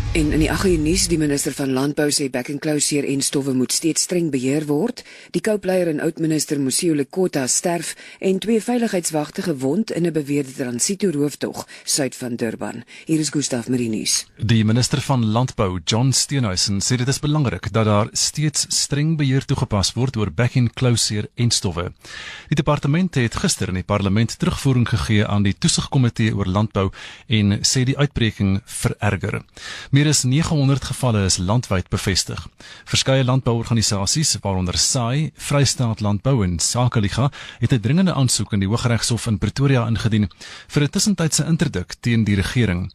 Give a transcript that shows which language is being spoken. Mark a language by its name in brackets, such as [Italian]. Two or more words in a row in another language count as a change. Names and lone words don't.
[Afrikaans] En in die 8 uur nuus, die minister van Landbou sê back-and-closure en stowwe moet steeds streng beheer word. Die Kaapleier en oud-minister Mosiuoa Lekota sterf en 2 veiligheidswagte gewond in 'n beweerde transito-rooftog suid van Durban. Hier is Gustaf Marinus. Die minister van Landbou, John Steenhuisen, sê dit is belangrik dat daar steeds streng beheer toegepas word oor back-and-closure en stowwe. Die departement het gister in die parlement terugvoering gegee aan die toesigkomitee oor landbou en sê die uitbreking vererger. Meer as 900 gevalle is landwyd bevestig. Verskeie landbouorganisasies, waaronder SAI, Vrystaat Landbou en Sakeliga, het 'n dringende aansoek in die Hooggeregshof in Pretoria ingedien vir 'n tussentydse interdik teen die regering.